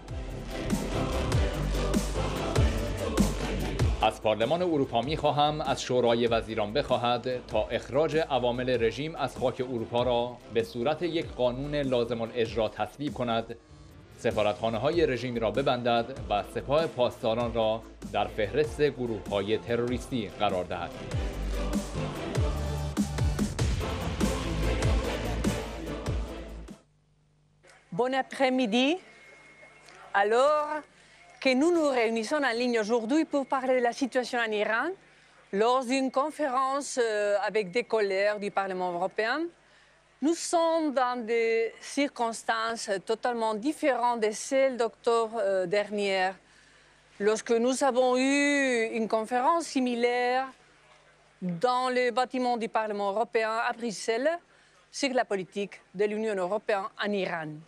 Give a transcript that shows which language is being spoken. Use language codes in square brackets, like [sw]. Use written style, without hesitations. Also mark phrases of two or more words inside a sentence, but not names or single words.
[fa] از پارلمان اروپا می‌خواهم از شورای وزیران بخواهد تا اخراج عوامل رژیم از خاک اروپا را به صورت یک قانون لازم الاجرا تصویب کند، سفارتخانه‌های رژیم را ببندد و سپاه پاسداران را در فهرست گروه‌های تروریستی قرار دهد. [fr] Bon après-midi. Alors que nous nous réunissons en ligne aujourd'hui pour parler de la situation en Iran, lors d'une conférence avec des collègues du Parlement européen, nous sommes dans des circonstances totalement différentes de celles d'octobre dernier, lorsque nous avons eu une conférence similaire dans le bâtiment du Parlement européen à Bruxelles sur la politique de l'Union européenne en Iran.